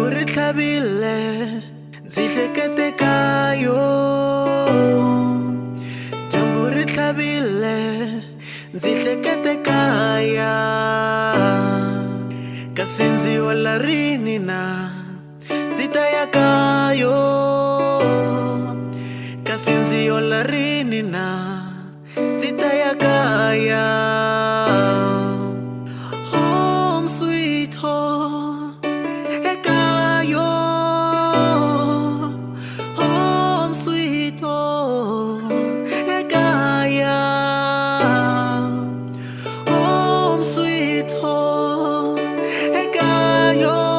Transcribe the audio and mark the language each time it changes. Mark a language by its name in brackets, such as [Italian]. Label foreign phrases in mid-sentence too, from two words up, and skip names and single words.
[Tsonga] tlhabile ndzi hlekete kayo dyambu ri tlhavile ndzi hlekete kaya kasi ndzi hola rini na ndzi ta ya kayo kasi ndzi hola rini na ndzi ta ya kaya [English] home sweet home Ekaya home sweet home Ekaya home sweet home Ekaya